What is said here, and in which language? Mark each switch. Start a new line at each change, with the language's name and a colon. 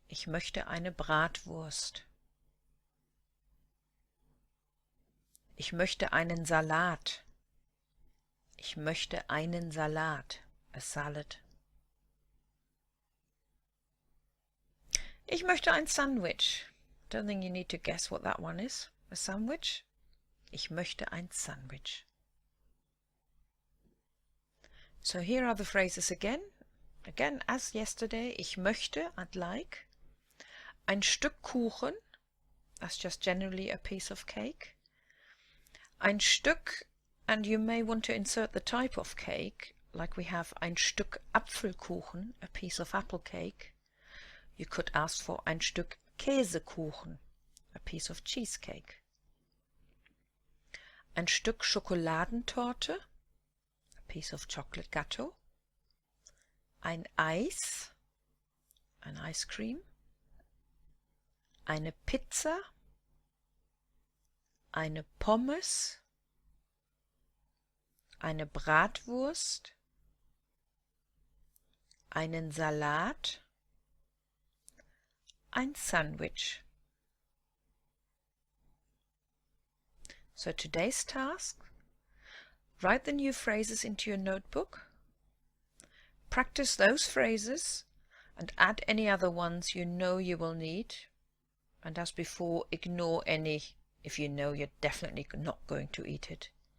German: Ich möchte eine Bratwurst. Ich möchte einen Salat. Ich möchte einen Salat.
English: A salad.
German: Ich möchte ein Sandwich.
English: Don't think you need to guess what that one is. A sandwich?
German: Ich möchte ein Sandwich.
English: So here are the phrases again. Again, as yesterday,
German: ich möchte,
English: I'd like.
German: Ein Stück Kuchen,
English: that's just generally a piece of cake.
German: Ein Stück,
English: and you may want to insert the type of cake, like we have
German: ein Stück Apfelkuchen,
English: a piece of apple cake. You could ask for
German: ein Stück Käsekuchen,
English: a piece of cheesecake.
German: Ein Stück Schokoladentorte,
English: a piece of chocolate gâteau.
German: Ein Eis,
English: an ice cream.
German: Eine Pizza, eine Pommes, eine Bratwurst, einen Salat, ein Sandwich.
English: So today's task, write the new phrases into your notebook, practice those phrases and add any other ones you know you will need, and as before, ignore any if you know you're definitely not going to eat it.